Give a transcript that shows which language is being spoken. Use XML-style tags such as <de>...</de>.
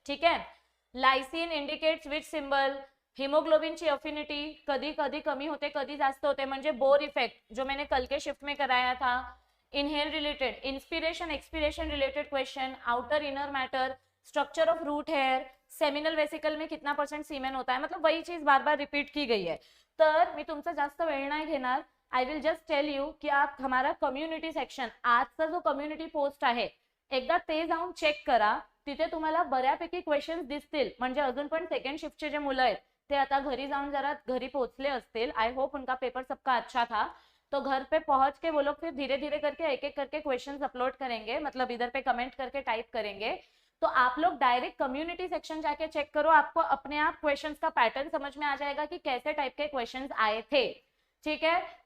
<mr>ठीक है.</mr> <en>lysine indicates which symbol,</en> <mr>हिमोग्लोबिनची affinity, कधी कधी कमी होते कधी जास्त होते, म्हणजे बोर इफेक्ट</mr> <hi>जो मैंने कल के शिफ्ट में कराया था. Inhale related, inspiration expiration related question, outer inner matter, structure of root hair, seminal vesicle में कितना % सीमेन होता है. मतलब वही चीज बार बार रिपीट की गई है.</hi> <mr>तर मी तुमचा जास्त वेळ नाही घेणार.</mr> <en>I will just tell you</en> <hi>की आप हमारा कम्युनिटी सेक्शन,</hi> <mr>आजचा जो कम्युनिटी पोस्ट आहे, एकदा ते जाऊन चेक करा. तिथे तुम्हाला बऱ्यापैकी क्वेश्चन्स दिसतील. म्हणजे अजून पण सेकंड शिफ्टचे जे मुलं आहेत ते आता घरी जाऊन जरा घरी पोहोचले असतील.</mr> <hi>आई होप उनका पेपर सबका अच्छा था. तो घर पे पहुंच के वो लोग फिर धीरे धीरे करके एक एक करके क्वेश्चंस अपलोड करेंगे, मतलब इधर पे कमेंट करके टाइप करेंगे. तो आप लोग डायरेक्ट कम्युनिटी सेक्शन जाके चेक करो, आपको अपने आप क्वेश्चंस का पैटर्न समझ में आ जाएगा कि कैसे टाइप के क्वेश्चंस आए थे. ठीक है.</hi>